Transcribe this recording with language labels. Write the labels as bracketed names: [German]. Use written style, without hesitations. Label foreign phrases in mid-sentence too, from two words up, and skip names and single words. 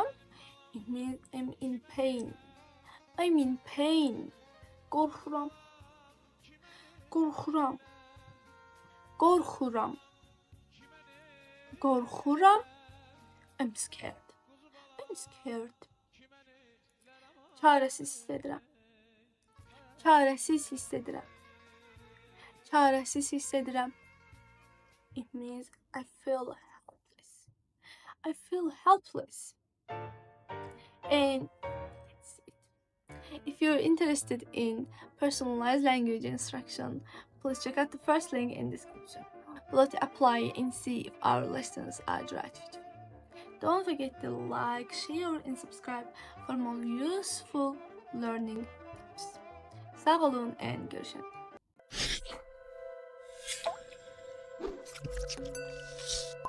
[English] It means I'm in pain. I'm in pain. [Azerbaijani] Qorxuram. Qorxuram. Qorxuram. Qorxuram. [English] I'm scared. I'm scared. [Azerbaijani] Çarəsiz hiss edirəm. Çarəsiz hiss edirəm. Çarəsiz hiss edirəm. [English] It means I feel helpless. I feel helpless. And that's it. If you're interested in personalized language instruction, please check out the first link in the description. Below to apply and see if our lessons are the right fit. Don't forget to like, share, and subscribe for more useful learning tips. [Azerbaijani] Sağ olun and görüşürüz.